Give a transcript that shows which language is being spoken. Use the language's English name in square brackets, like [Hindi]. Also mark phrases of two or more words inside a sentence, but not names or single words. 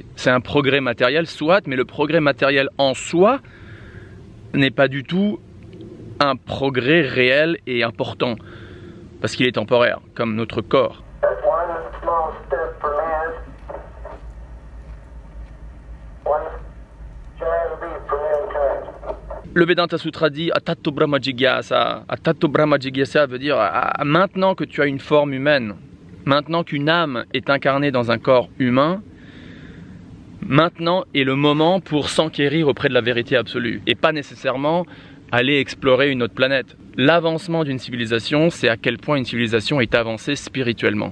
[French] C'est un progrès matériel, soit, mais le progrès matériel en soi n'est pas du tout un progrès réel et important, parce qu'il est temporaire, comme notre corps. Le Vedanta Sutra dit [Sanskrit] अथातो ब्रह्म जिज्ञासा. अथातो ब्रह्म जिज्ञासा [French] veut dire maintenant que tu as une forme humaine, maintenant qu'une âme est incarnée dans un corps humain, maintenant est le moment pour s'enquérir auprès de la vérité absolue, et pas nécessairement aller explorer une autre planète. L'avancement d'une civilisation, c'est à quel point une civilisation est avancée spirituellement.